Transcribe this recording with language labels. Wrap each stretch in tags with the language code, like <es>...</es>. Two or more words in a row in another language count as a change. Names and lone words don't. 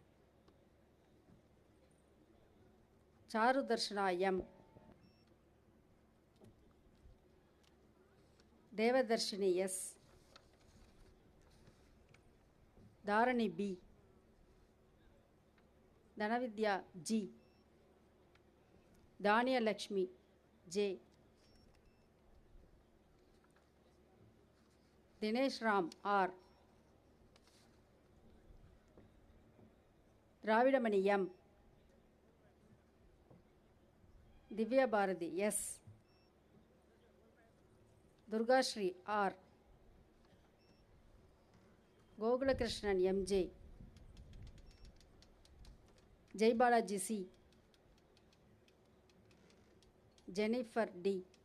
<en>Charu Darshana M. Devadarshini S. Dharani B. Dhanavidya G. Daniya Lakshmi J. Dinesh Ram R. Dravidamani M. Divya Bharati S. Durgashri R. Gogula Krishnan M.J. Jai Balaji C. Jennifer D.</en>